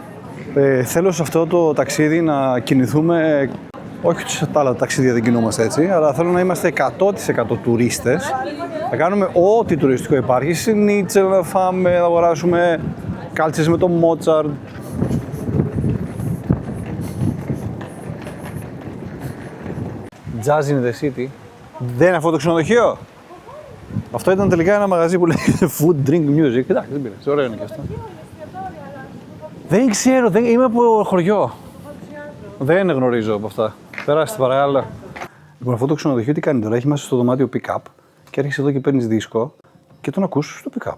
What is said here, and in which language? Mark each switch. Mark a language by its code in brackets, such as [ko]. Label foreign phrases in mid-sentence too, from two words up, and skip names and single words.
[el] Θέλω σε αυτό το ταξίδι να κινηθούμε, όχι σε τα άλλα ταξίδια δεν κινούμαστε έτσι, αλλά θέλω να είμαστε 100% τουρίστες. Θα κάνουμε ό,τι τουριστικό υπάρχει. Σνίτσελ να φάμε, να αγοράσουμε κάλτσες με το Μότσαρτ. [en] Jazz in the city. [el] Δεν είναι αυτό το ξενοδοχείο. Αυτό ήταν τελικά ένα μαγαζί που λέγεται Food, Drink, Music. Εντάξει, δεν πειράζει, ωραίο είναι και αυτό. Δεν ξέρω, είμαι από χωριό. Δεν γνωρίζω από αυτά. Περάστε παρακαλώ. Λοιπόν, αυτό το ξενοδοχείο τι κάνει τώρα, έχει μέσα στο δωμάτιο pick-up και έρχεσαι εδώ και παίρνεις δίσκο και τον ακούς στο pick-up.